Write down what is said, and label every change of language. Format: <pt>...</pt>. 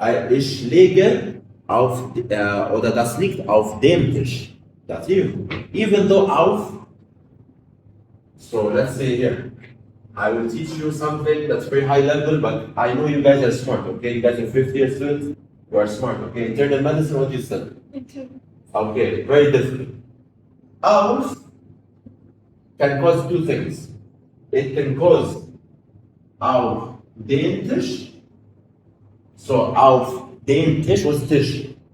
<de>Ich lege auf, oder das liegt auf dem Tisch.</de> <en>Dativ. Even though auf. So let's say here, I will teach you something that's very high level, but I know you guys are smart, okay? You guys are 50-year students, you are smart, okay? Internal medicine, what do you said? Okay, very different. Auf can cause two things. It can cause</en> <de>auf den Tisch.</de> <en>So</en> <de>auf den Tisch,</de> <en>what's Tisch?</en>